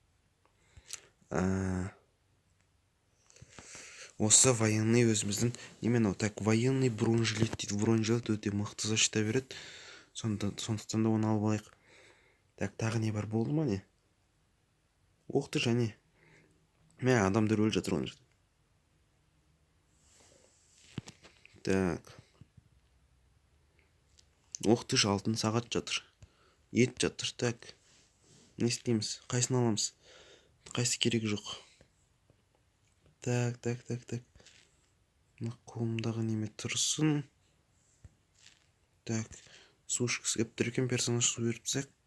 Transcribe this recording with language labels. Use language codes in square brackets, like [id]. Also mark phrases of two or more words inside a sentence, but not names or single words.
[kk] Осы военный өзіміздің немен, так, [ru] военный бронежилет [kk] дейді. Бронежилет өте мықты защита береді. Сондықтан да оны алып алайық. Так, тағы не бар, болды ма не? [ru] Ох ты және. [kk] Адамдар өліп жатыр оны жерде. Так. [ru] Ох ты ж, [kk] алтын сағат жатыр. Ет жатыр. Так. Не істейміз? Қайсын аламыз? Қайсы керек жоқ. Так. Мына қолымдағы неме тұрсын. Так. Су ішкісі кеп тұр екен, персонаж су беріп тастайық.